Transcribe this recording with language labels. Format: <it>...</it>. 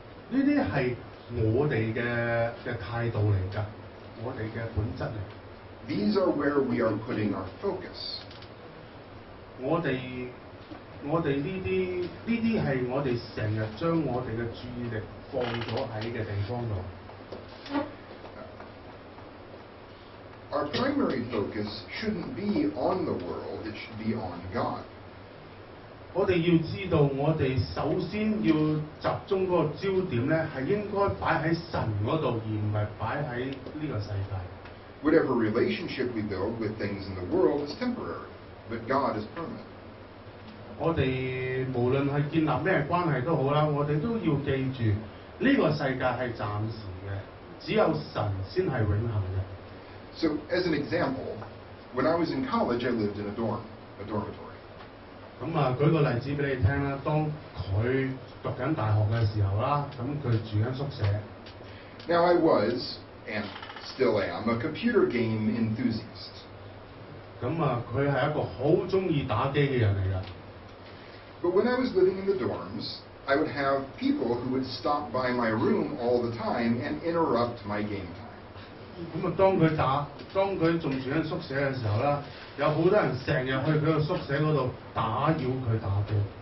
<yue>呢啲係我哋嘅態度嚟㗎，我哋嘅本質嚟。</yue> <en>These are where we are putting our focus.</en> <yue>我哋呢啲係我哋成日將我哋嘅注意力放咗喺嘅地方度。</yue> <en>Our primary focus shouldn't be on the world, it should be on God.</en> <yue>我哋要知道，我哋首先要集中嗰個焦點咧，係應該擺喺神嗰度，而唔係擺喺呢個世界。</yue> <en>Whatever relationship we build with things in the world is temporary, but God is permanent.</en> <yue>我哋無論係建立咩關係都好啦，我哋都要記住呢個世界係暫時嘅，只有神先係永恆嘅。</yue> <en>So, as an example, when I was in college, I lived in a dormitory.</en> <yue>咁啊，舉個例子俾你聽啦。當佢讀緊大學嘅時候啦，咁佢住緊宿舍。</yue> <en>Now, I was, and still am, a computer game enthusiast.</en> <yue>咁啊，佢係一個好中意打機嘅人嚟㗎。</yue> <en>But when I was living in the dorms, I would have people who would stop by my room all the time and interrupt my game time.</en> <yue>咁啊，當佢仲住緊宿舍嘅時候啦，有好多人成日去佢個宿舍嗰度打擾佢打機。</yue>